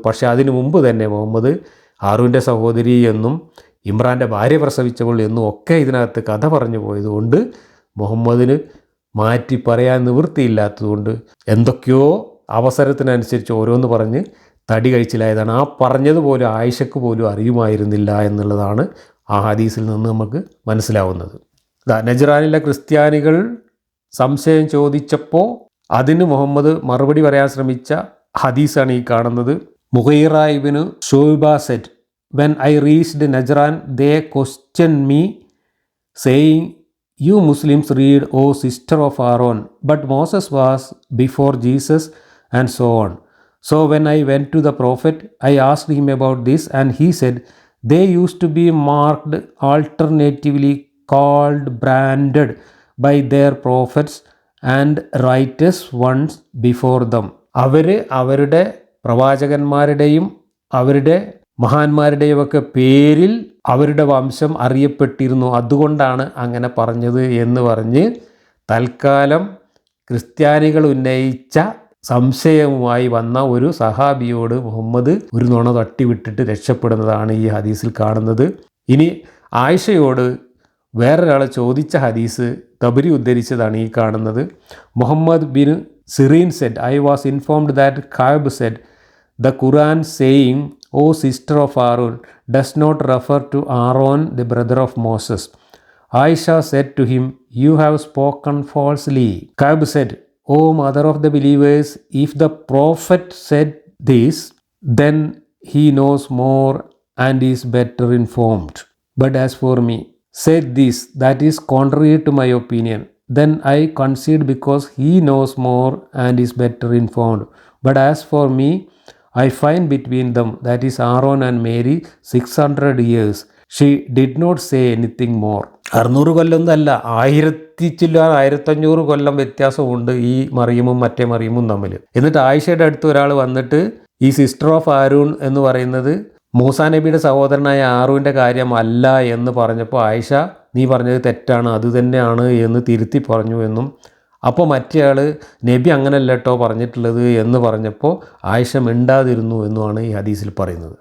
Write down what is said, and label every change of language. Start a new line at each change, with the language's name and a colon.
Malayalam: പക്ഷേ അതിനു മുമ്പ് തന്നെ മുഹമ്മദ് ഹാറൂൻ്റെ സഹോദരി എന്നും ഇമ്രാൻ്റെ ഭാര്യ പ്രസവിച്ചവൾ എന്നും ഒക്കെ ഇതിനകത്ത് കഥ പറഞ്ഞു പോയതുകൊണ്ട് മുഹമ്മദിന് മാറ്റി പറയാൻ നിവൃത്തിയില്ലാത്തതുകൊണ്ട് എന്തൊക്കെയോ അവസരത്തിനനുസരിച്ച് ഓരോന്ന് പറഞ്ഞ് തടി കഴിച്ചിലായതാണ്. ആ പറഞ്ഞതുപോലും ആയിഷക്ക് പോലും അറിയുമായിരുന്നില്ല എന്നുള്ളതാണ് ആ ഹദീസിൽ നിന്ന് നമുക്ക് മനസ്സിലാവുന്നത്. നജ്റാനിലെ ക്രിസ്ത്യാനികൾ സംശയം ചോദിച്ചപ്പോൾ അതിന് മുഹമ്മദ് മറുപടി പറയാൻ ശ്രമിച്ച ഹദീസാണ് ഈ കാണുന്നത്.
English: Mughira ibn Shuba said, "When I reached Najran, they questioned me, saying, 'You Muslims read, O sister of Aaron, but Moses was before Jesus,' and so on. So when I went to the prophet, I asked him about this, and he said, 'They used to be marked, alternatively called, branded by their prophets and righteous ones before them.'"
Malayalam: അവരുടെ പ്രവാചകന്മാരുടെയും അവരുടെ മഹാന്മാരുടെയും ഒക്കെ പേരിൽ അവരുടെ വംശം അറിയപ്പെട്ടിരുന്നു, അതുകൊണ്ടാണ് അങ്ങനെ പറഞ്ഞത് എന്ന് പറഞ്ഞ് തൽക്കാലം ക്രിസ്ത്യാനികൾ ഉന്നയിച്ച സംശയവുമായി വന്ന ഒരു സഹാബിയോട് മുഹമ്മദ് ഒരു നുണ തട്ടിവിട്ടിട്ട് രക്ഷപ്പെടുന്നതാണ് ഈ ഹദീസിൽ കാണുന്നത്. ഇനി ആയിഷയോട് വേറൊരാളെ ചോദിച്ച ഹദീസ് തബരി ഉദ്ധരിച്ചതാണ് ഈ കാണുന്നത്. Muhammad bin serene Z,
English: "I was informed that Ka'b said, 'The Quran saying, O sister of Aaron, does not refer to Aaron, the brother of Moses.' Aisha said to him, 'You have spoken falsely.' Ka'b said, 'O mother of the believers, if the prophet said this, then he knows more and is better informed. But as for me, said this that is contrary to my opinion, then I concede because he knows more and is better informed. But as for me, I find between them, that is Aaron and Mary, 600 years. She did not say anything more.'"
Malayalam: 600 കൊല്ലമൊന്നല്ല, 1500 കൊല്ലം വ്യത്യാസമുണ്ട് ഈ മറിയമും മറ്റേ മറിയമും തമ്മിൽ. എന്നിട്ട് ആയിഷയുടെ അടുത്ത് ഒരാൾ വന്നിട്ട് ഈ സിസ്റ്റർ ഓഫ് ആരൂൺ എന്ന് പറയുന്നത് മൂസാ നബിയുടെ സഹോദരനായ ആറൂൻ്റെ കാര്യമല്ല എന്ന് പറഞ്ഞപ്പോൾ ആയിഷ, "നീ പറഞ്ഞത് തെറ്റാണ്, അത് തന്നെയാണ്" എന്ന് തിരുത്തി പറഞ്ഞു എന്നും, അപ്പോൾ മറ്റേയാൾ നബി അങ്ങനല്ല കേട്ടോ പറഞ്ഞിട്ടുള്ളത് എന്ന് പറഞ്ഞപ്പോൾ ആയിഷ മിണ്ടാതിരുന്നു എന്നുമാണ് ഈ ഹദീസിൽ പറയുന്നത്.